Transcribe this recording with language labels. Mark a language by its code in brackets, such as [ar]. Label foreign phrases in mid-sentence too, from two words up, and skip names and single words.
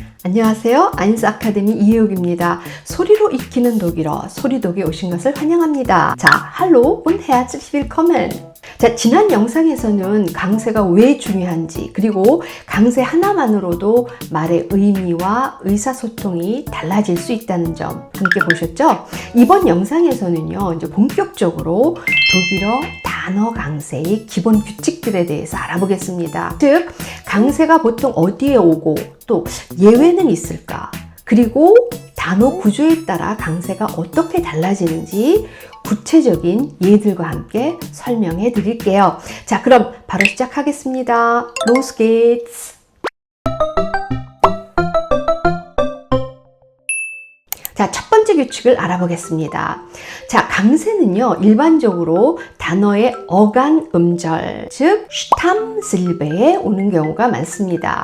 [ko] 안녕하세요. 아인스 아카데미 이혜욱입니다. 소리로 익히는 독일어, 소리독에 오신 것을 환영합니다. 자, [de] hallo und herzlich willkommen. [ko] 자, 지난 영상에서는 강세가 왜 중요한지, 그리고 강세 하나만으로도 말의 의미와 의사소통이 달라질 수 있다는 점 함께 보셨죠? 이번 영상에서는요, 이제 본격적으로 독일어 단어 강세의 기본 규칙들에 대해서 알아보겠습니다. 즉, 강세가 보통 어디에 오고 또 예외는 있을까? 그리고 단어 구조에 따라 강세가 어떻게 달라지는지 구체적인 예들과 함께 설명해 드릴게요. 자, 그럼 바로 시작하겠습니다. [de] Los geht's! [ko] 자, 첫 번째 규칙을 알아보겠습니다. 자, 강세는요, 일반적으로 단어의 어간 음절, 즉 Stammsilbe에 오는 경우가 많습니다.